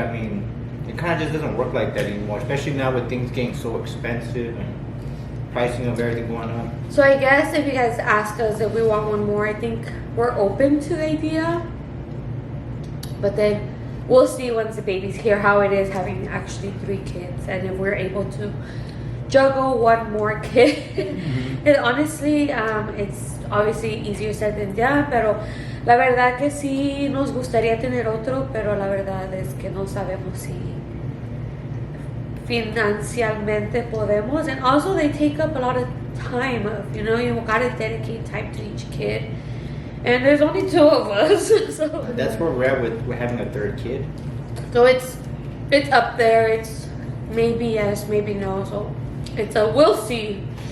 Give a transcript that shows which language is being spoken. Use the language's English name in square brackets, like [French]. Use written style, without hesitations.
[English] I mean, it kind of just doesn't work like that anymore, especially now with things getting so expensive and pricing of everything going up. So I guess if you guys ask us if we want one more, I think we're open to the idea. But then we'll see once the baby's here how it is having actually 3 kids, and if we're able to juggle one more kid. Mm-hmm. And honestly, it's obviously easier said than done, [Spanish] pero la verdad que sí nos gustaría tener otro, pero la verdad es que no sabemos si financialmente podemos. [English] And also they take up a lot of time. You know, you gotta dedicate time to each kid. And there's only 2 of us, so that's where we're at with having a 3rd kid. So it's up there. It's maybe yes, maybe no. So it's a we'll see.